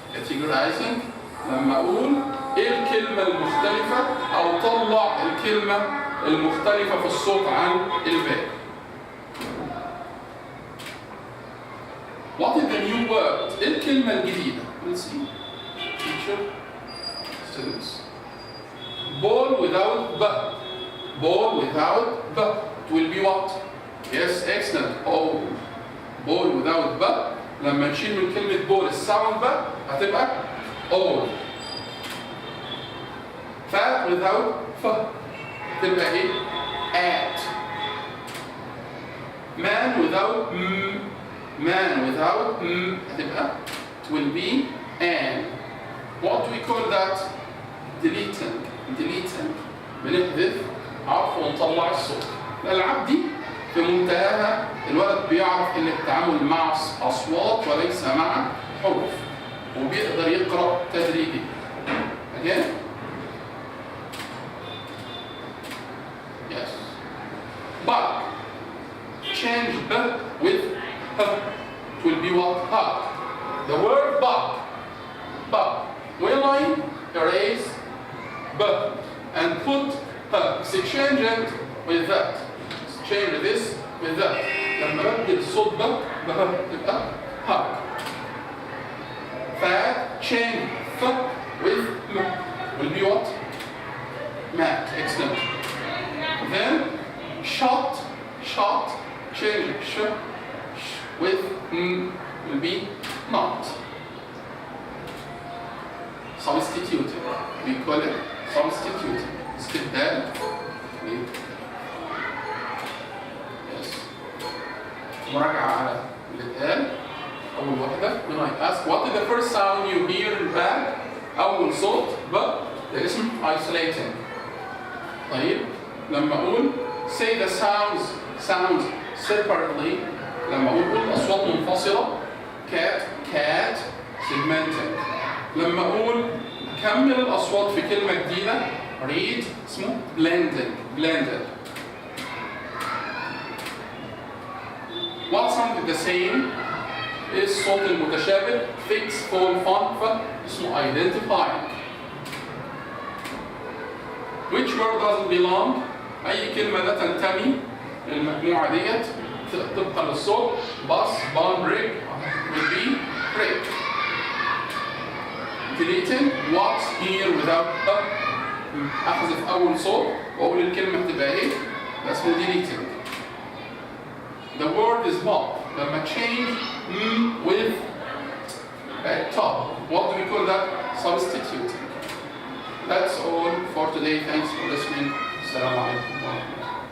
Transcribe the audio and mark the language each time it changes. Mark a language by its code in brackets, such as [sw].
[ar] Categorizing لما أقول إيه الكلمة المختلفة أو طلع الكلمة المختلفة في الصوت عن الباقي. [en] What is the new word? [ar] إيه الكلمة الجديدة؟ [en] Let's see. Teacher, students. Ball without b. Ball without b. It will be what? Yes, excellent. Oh. Ball without b. [ar] لما نشيل من كلمة ball الساوند ب هتبقى all. [en] Fat without f [ar] تبقى ايه؟ [en] at. Man without m. Man without m [ar] هتبقى [en] it will be an. What do we call that? Deleting. Deleting. [ar] بنحذف حرف ونطلع الصوت. الألعاب دي في منتهاها الولد بيعرف ان التعامل مع اصوات وليس مع حروف وبيقدر يقرا تدريجي. [en] Again. Yes. But change b with h. It will be what? Hug. The word bug. Bug. When I erase b and put h, exchange it with that. Change this with that. [ar] لما بدل الصوت ب تبقى hug. [en] Fat change f with m will be what? Mat. Excellent. Then shot, shot, change sh with m will be not. Substituting. We call it substituting. [ar] استبدال. مراجعة على اللي اتقال. أول واحدة [en] when I ask what is the first sound you hear in bag؟ [ar] أول صوت ب ده اسم [en] isolating. [ar] طيب لما أقول [en] say the sounds separately [ar] لما أقول الأصوات منفصلة cat segmenting. لما أقول كمل الأصوات في كلمة جديدة read اسمه blended. [en] What sound is the same [ar] إيه الصوت المتشابه [en] fix fall font اسمه identifying. Which word doesn't belong؟ [ar] أي كلمة لا تنتمي للمجموعة ديت طبقا للصوت [en] bus, bun, brick will be break. Deleting what's here without a [ar] أحذف أول صوت وأقول الكلمة تبقى إيه؟ ده اسمه deleting. [en] The word is mob. لما change with top. What do we call that? Substituting. That's all for today. Thanks for listening. Assalamu alaikum.